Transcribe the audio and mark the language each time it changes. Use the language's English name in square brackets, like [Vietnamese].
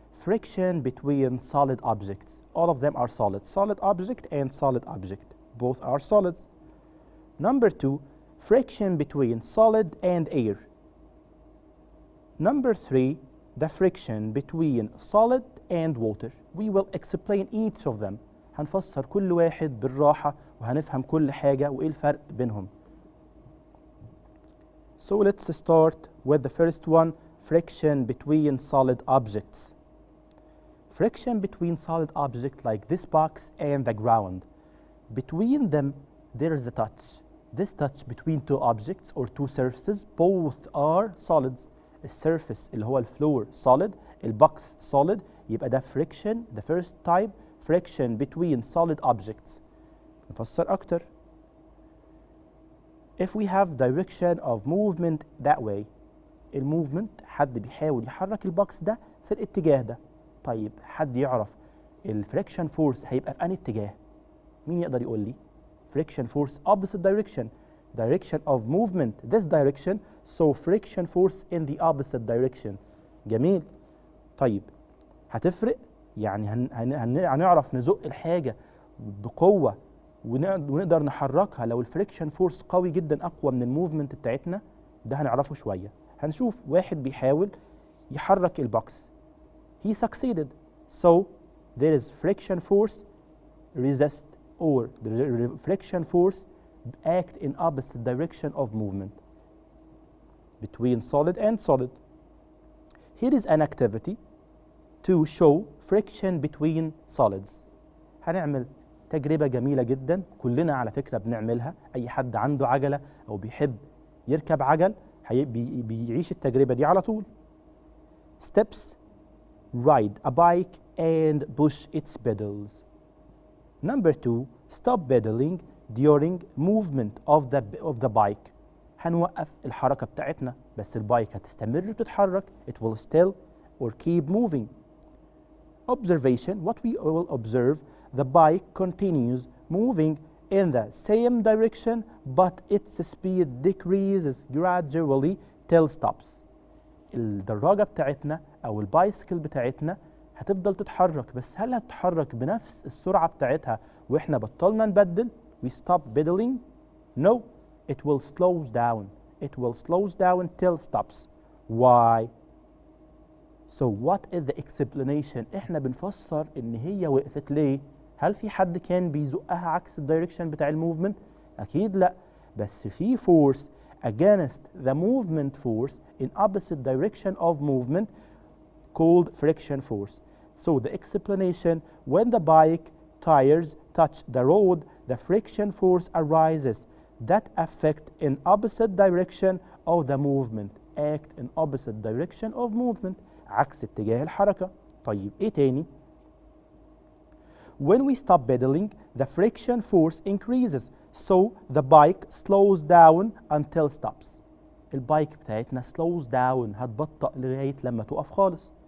[English] Friction between solid objects. All of them are solid. Solid object and solid object. Both are solids. Number 2, friction between solid and air. Number 3, the friction between solid and water. We will explain each of them. [Arabic] هنفسر كل واحد بالراحة وهنفهم كل حاجة وإيه الفرق بينهم. [English] So let's start with the first one, friction between solid objects. Friction between solid objects like this box and the ground. Between them, there is a touch. This touch between 2 objects or 2 surfaces, both are solids. [Arabic] السيرفيس اللي هو الفلور solid، البوكس solid، يبقى ده friction. [English] The first type friction between solid objects. [Arabic] نفسر أكتر. [English] If we have direction of movement that way، [Arabic] الموفمنت حد بيحاول يحرك البوكس ده في الاتجاه ده. طيب حد يعرف الفريكشن فورس هيبقى في أنهي اتجاه؟ مين يقدر يقول لي؟ [English] friction force opposite direction. Direction of movement this direction, so friction force in the opposite direction. [Arabic] جميل. طيب هتفرق؟ يعني هنعرف نزق الحاجة بقوة ونقدر نحركها لو الفريكشن فورس قوي جدا أقوى من الموفمنت بتاعتنا؟ ده هنعرفه شوية. هنشوف واحد بيحاول يحرك البوكس. [English] He succeeded. So there is friction force resist or the friction force act in opposite direction of movement between solid and solid. Here is an activity to show friction between solids. [Arabic] هنعمل تجربة جميلة جدا كلنا على فكرة بنعملها. أي حد عنده عجلة أو بيحب يركب عجل بيعيش التجربة دي على طول. [English] Steps: ride a bike and push its pedals. Number 2, stop pedaling during movement of the bike. [Arabic] هنوقف الحركة بتاعتنا بس البايك هتستمر بتتحرك. [English] It will still or keep moving. Observation: what we will observe, the bike continues moving in the same direction but its speed decreases gradually till stops. [Arabic] الدراجة بتاعتنا أو البايسكل بتاعتنا هتفضل تتحرك، بس هل هتتحرك بنفس السرعة بتاعتها وإحنا بطلنا نبدل؟ [English] We stop pedaling? No, it will slow down. It will slow down till stops. Why? So what is the explanation؟ [Arabic] إحنا بنفسر إن هي وقفت ليه؟ هل في حد كان بيزقها عكس الدايركشن بتاع الموفمنت؟ أكيد لأ، بس في [English] force against the movement force in opposite direction of movement called friction force. So the explanation: when the bike tires touch the road, the friction force arises that affect in opposite direction of the movement. Act in opposite direction of movement. [Arabic] عكس اتجاه الحركة. طيب ايه تاني؟ [English] When we stop pedaling, the friction force increases, so the bike slows down until stops. [Arabic] البايك بتاعتنا [English] slows down، [Arabic] هتبطأ لغاية لما تقف خالص.